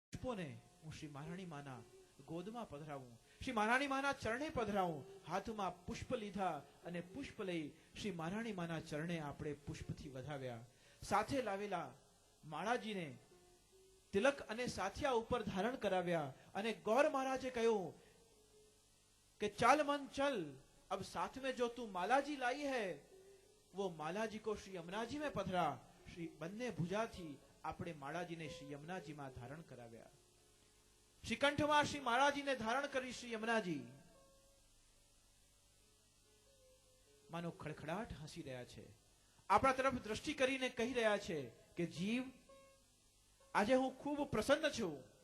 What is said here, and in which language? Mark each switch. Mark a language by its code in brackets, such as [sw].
[gu] પુષ્પોને હું શ્રી મહારાણી માના ગોદમાં પધરાવું, શ્રી મહારાણી માના ચરણે પધરાવું. હાથમાં પુષ્પ લીધા અને પુષ્પ લઈ શ્રી મહારાણી માના ચરણે આપણે પુષ્પથી વધાવ્યા. સાથે લાવેલા માળાજીને તિલક અને સાથિયા ઉપર ધારણ કરાવ્યા અને ગૌર મહારાજે કહ્યું કે ચાલ મન ચલ, [hi] अब साथ में जो तू माला जी लाई है वो माला जी को श्री यमुना जी में पधरा. [gu] श्री બંને ભુજાથી આપણે માળાજીને શ્રી યમુનાજીમાં ધારણ કરાવ્યા. શ્રીકંઠમાં શ્રી માળાજીને ધારણ કરી શ્રી યમુનાજી માનો ખડખડાટ હસી રહ્યા છે. આપણા તરફ દ્રષ્ટિ કરીને કહી રહ્યા છે કે જીવ, આજે હું ખૂબ પ્રસન્ન છું.